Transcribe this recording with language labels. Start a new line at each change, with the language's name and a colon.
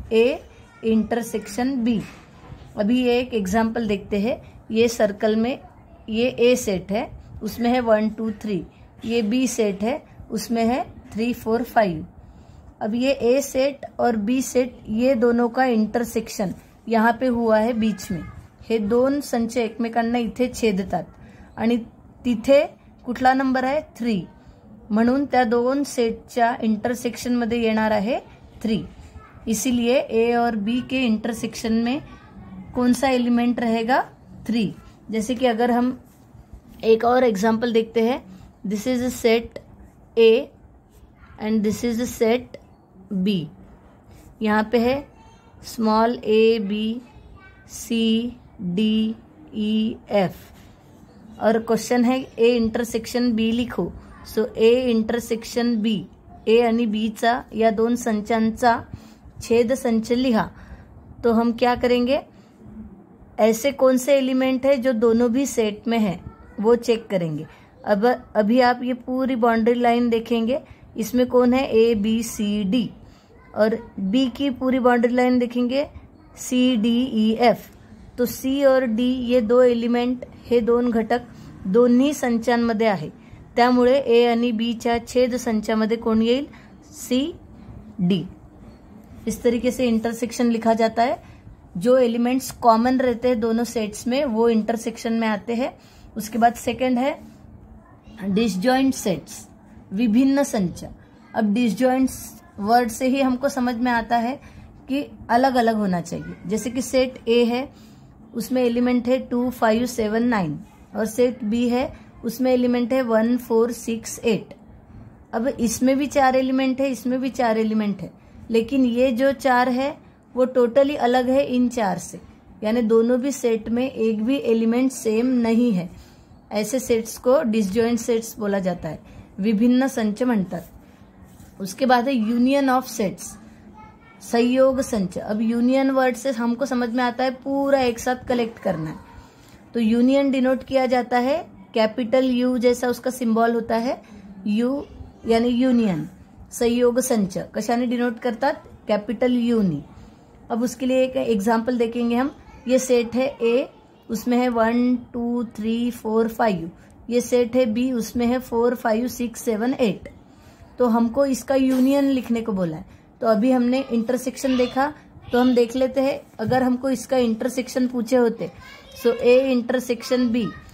Hindi: A intersection B. अभी ये एक एग्जाम्पल देखते हैं। ये सर्कल में ये ए सेट है, उसमें है 1 2 3। ये बी सेट है, उसमें है 3 4 5। अब ये ए सेट और बी सेट ये दोनों का इंटरसेक्शन यहाँ पे हुआ है बीच में।
Marathi: हे दोन संच एकमेकांना इथे छेदतात आणि तिथे कुठला नंबर आहे? 3। म्हणून त्या दोन सेटच्या इंटरसेक्शन मध्ये येणार आहे 3।
Hindi: इसीलिए ए और बी के इंटरसेक्शन में कौन सा एलिमेंट रहेगा? 3। जैसे कि अगर हम एक और एग्जांपल देखते हैं,
English: This is a set A and this is a set B.
Hindi: यहाँ पे है small A B C D E F और क्वेश्चन है ए इंटरसेक्शन बी लिखो।
English: so A intersection B,
Marathi: ए आणि बी चा या दोन संचांचा छेद संच लिहा।
Hindi: तो हम क्या करेंगे? ऐसे कौन से एलिमेंट है जो दोनों भी सेट में है वो चेक करेंगे। अब अभी आप ये पूरी बाउंड्री लाइन देखेंगे, इसमें कौन है? A B C D. और बी की पूरी बाउंड्री लाइन देखेंगे, सी डी ई एफ। तो सी और डी ये दो एलिमेंट,
Marathi: हे दोन घटक दोन्ही संचांमध्ये आहे, त्यामुळे ए आणि बी च्या छेद संचामध्ये कोण येईल? C D.
Hindi: इस तरीके से इंटरसेक्शन लिखा जाता है। जो एलिमेंट्स कॉमन रहते हैं दोनों सेट्स में वो इंटरसेक्शन में आते हैं। उसके बाद सेकंड है डिसजॉइंट सेट्स, विभिन्न संच। अब डिसजॉइंट वर्ड से ही हमको समझ में आता है कि अलग अलग होना चाहिए। जैसे कि सेट ए है, उसमें एलिमेंट है 2 5 7 9 और सेट बी है, उसमें एलिमेंट है 1 4 6 8। अब इसमें भी 4 एलिमेंट है, इसमें भी 4 एलिमेंट है, लेकिन ये जो 4 है वो टोटली अलग है इन 4 से, यानी दोनों भी सेट में एक भी एलिमेंट सेम नहीं है। ऐसे सेट्स को डिसजॉइंट सेट्स बोला जाता है,
Marathi: विभिन्न संच म्हणतात।
Hindi: उसके बाद है यूनियन ऑफ सेट्स, संयोग संच। अब यूनियन वर्ड से हमको समझ में आता है पूरा एक साथ कलेक्ट करना है। तो यूनियन डिनोट किया जाता है कैपिटल यू जैसा उसका सिंबल होता है, यू यानी यूनियन।
Marathi: संयोग संच कशाने डिनोट करतात?
Hindi: कैपिटल यू नी। अब उसके लिए एक एग्जांपल देखेंगे हम। ये सेट है ए, उसमें है 1 2 3 4 5। ये सेट है बी, उसमें है 4 5 6 7 8। तो हमको इसका यूनियन लिखने को बोला है। तो अभी हमने इंटरसेक्शन देखा, तो हम देख लेते हैं अगर हमको इसका इंटरसेक्शन पूछे होते, सो ए इंटरसेक्शन बी।